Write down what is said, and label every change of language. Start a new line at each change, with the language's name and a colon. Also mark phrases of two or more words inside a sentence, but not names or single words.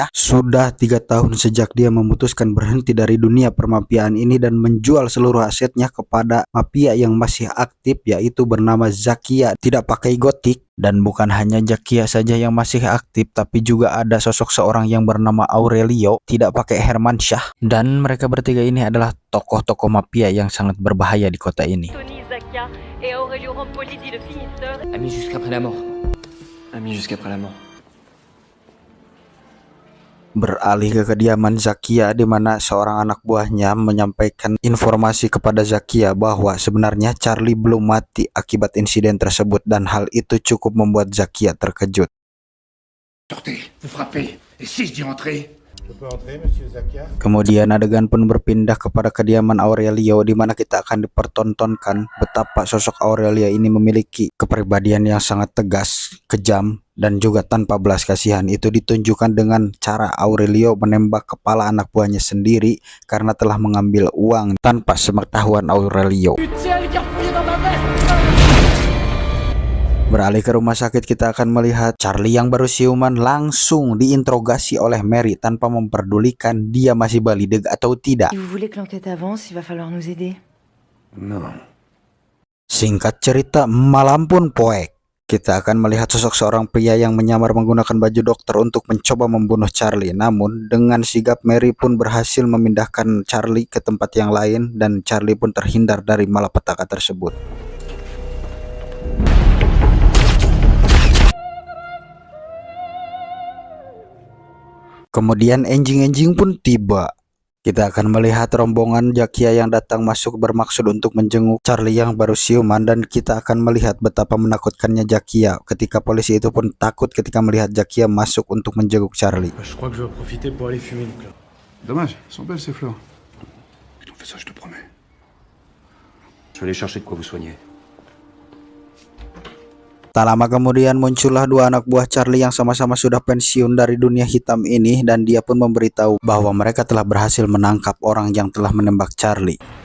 Indonesian: Sudah 3 tahun sejak dia memutuskan berhenti dari dunia permafiaan ini dan menjual seluruh asetnya kepada mafia yang masih aktif, yaitu bernama Zakia, tidak pakai gotik. Dan bukan hanya Zakia saja yang masih aktif, tapi juga ada sosok seorang yang bernama Aurelio, tidak pakai Hermansyah. Dan mereka bertiga ini adalah tokoh-tokoh mafia yang sangat berbahaya di kota ini.
French: Tony Zakia et Aurelio Rampoli dit le finisseur. Amis jusqu'après la mort. Amis jusqu'après la mort.
Indonesian: Beralih ke kediaman Zakia, di mana seorang anak buahnya menyampaikan informasi kepada Zakia bahwa sebenarnya Charlie belum mati akibat insiden tersebut, dan hal itu cukup membuat Zakia terkejut.
French: Sortez, vous frappez, et si je dis entrez?
Indonesian: Kemudian adegan pun berpindah kepada kediaman Aurelio, di mana kita akan dipertontonkan betapa sosok Aurelio ini memiliki kepribadian yang sangat tegas, kejam, dan juga tanpa belas kasihan. Itu ditunjukkan dengan cara Aurelio menembak kepala anak buahnya sendiri karena telah mengambil uang tanpa sepengetahuan Aurelio. Beralih ke rumah sakit, kita akan melihat Charlie yang baru siuman langsung diinterogasi oleh Mary tanpa memperdulikan dia masih balideg atau tidak.
French: Si vous voulez que l'enquête avance, il va falloir nous aider. Non.
Indonesian: Singkat cerita, malam pun poek. Kita akan melihat sosok seorang pria yang menyamar menggunakan baju dokter untuk mencoba membunuh Charlie. Namun dengan sigap, Mary pun berhasil memindahkan Charlie ke tempat yang lain, dan Charlie pun terhindar dari malapetaka tersebut. Kemudian enjing-enjing pun tiba. Kita akan melihat rombongan Zakia yang datang masuk bermaksud untuk menjenguk Charlie yang baru siuman, dan kita akan melihat betapa menakutkannya Zakia ketika polisi itu pun takut ketika melihat Zakia masuk untuk menjenguk Charlie.
French: Je crois que je vais en profiter pour aller fumer une clope. Dommage, elles sont belles ces fleurs. On fait ça, je te promets. Je vais aller chercher de quoi vous soigner.
Indonesian: Tak lama kemudian muncullah 2 anak buah Charlie yang sama-sama sudah pensiun dari dunia hitam ini, dan dia pun memberitahu bahwa mereka telah berhasil menangkap orang yang telah menembak Charlie.